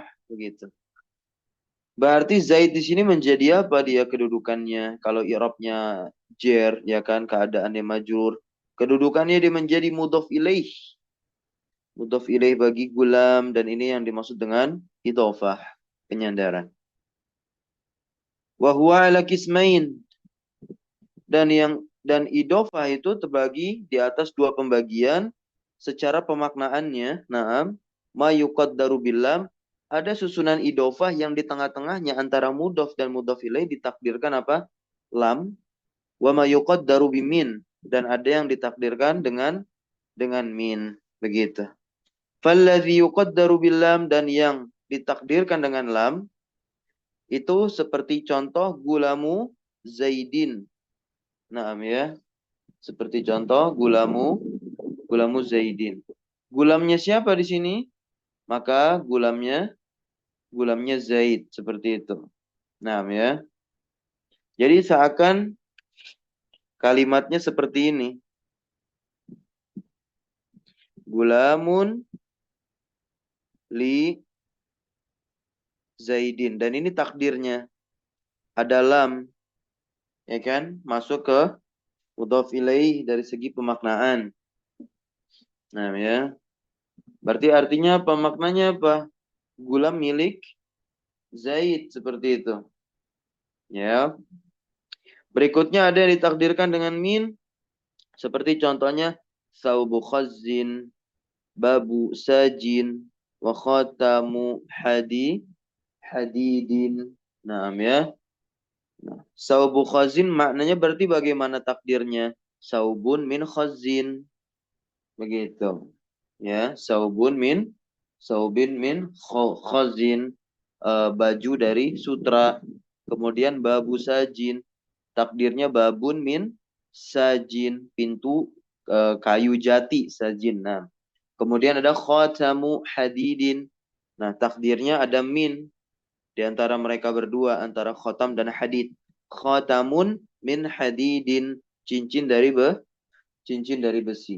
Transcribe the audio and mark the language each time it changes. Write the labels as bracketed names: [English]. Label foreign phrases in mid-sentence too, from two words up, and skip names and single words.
[Indonesian] Begitu. Berarti Zaid di sini menjadi apa dia kedudukannya? Kalau i'rabnya jer, ya kan, keadaannya majrur. Kedudukannya dia menjadi [Arabic] mudhaf ilaih. Mudhaf ilaih [Indonesian] bagi gulam, dan ini yang dimaksud dengan idhofah, penyandaran. [Arabic] Wa huwa ala kismain, [Indonesian] dan idhofah itu terbagi di atas 2 pembagian secara pemaknaannya. Naam, [Arabic] ma yuqaddaru billam, [Indonesian] ada susunan idhofah yang di tengah-tengahnya antara mudhaf dan [Arabic] mudhaf ilaih [Indonesian] ditakdirkan apa? Lam. [Arabic] Wa ma yuqaddaru bimin, [Indonesian] dan ada yang ditakdirkan dengan min, begitu. [Arabic] Falladhi yuqaddaru billam, [Indonesian] dan yang ditakdirkan dengan lam itu seperti contoh [Arabic] gulamu Zaidin. [Indonesian] Naam, ya. Seperti contoh [Arabic] gulamu Zaidin. [Indonesian] Gulamnya siapa di sini? Maka gulamnya Zaid, seperti itu. Naam, ya. Jadi seakan kalimatnya seperti ini. [Arabic] Gulamun li Zaidin, [Indonesian] dan ini takdirnya ada lam, ya kan? Masuk ke [Arabic] mudhaf ilaih [Indonesian] dari segi pemaknaan. Nah, ya. Berarti artinya apa? Maknanya apa? Gulam milik Zaid, seperti itu. Ya. Berikutnya ada yang ditakdirkan dengan min, seperti contohnya [Arabic] saubu khazzin, babu sajin, wa khatamu hadidin. [Indonesian] Nah, ya. Nah, [Arabic] saubu khazin [Indonesian] maknanya berarti bagaimana takdirnya? [Arabic] Saubun min khazin. Begitu. Ya, saubin min khazin. [Indonesian] Baju dari sutra. Kemudian [Arabic] babu sajin. Takdirnya babun min sajin. [Indonesian] Pintu kayu jati sajin. Nah, kemudian ada [Arabic] khatamu hadidin. [Indonesian] Nah, takdirnya ada min di antara mereka berdua, antara khotam dan hadid. [Arabic] Khotamun min hadidin, [Indonesian] cincin dari besi.